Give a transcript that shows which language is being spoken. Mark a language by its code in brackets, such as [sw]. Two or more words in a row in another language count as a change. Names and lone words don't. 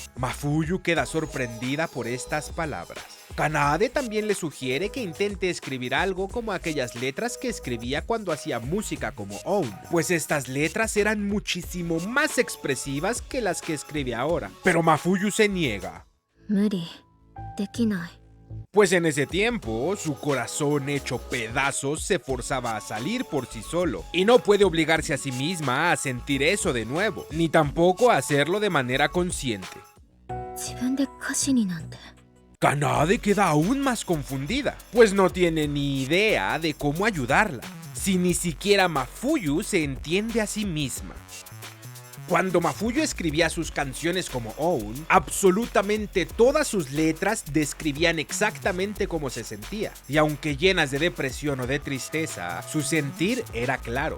[es] Mafuyu queda sorprendida por estas palabras. Kanade también le sugiere que intente escribir algo como aquellas letras que escribía cuando hacía música como Own, pues estas letras eran muchísimo más expresivas que las que escribe ahora. Pero Mafuyu se niega, [ja] 無理。できない。 [es] pues en ese tiempo su corazón hecho pedazos se forzaba a salir por sí solo, y no puede obligarse a sí misma a sentir eso de nuevo, ni tampoco a hacerlo de manera consciente. [ja] 自分で歌詞になんて。 [es] Kanade queda aún más confundida, pues no tiene ni idea de cómo ayudarla, si ni siquiera Mafuyu se entiende a sí misma. Cuando Mafuyu escribía sus canciones como Own, absolutamente todas sus letras describían exactamente cómo se sentía, y aunque llenas de depresión o de tristeza, su sentir era claro.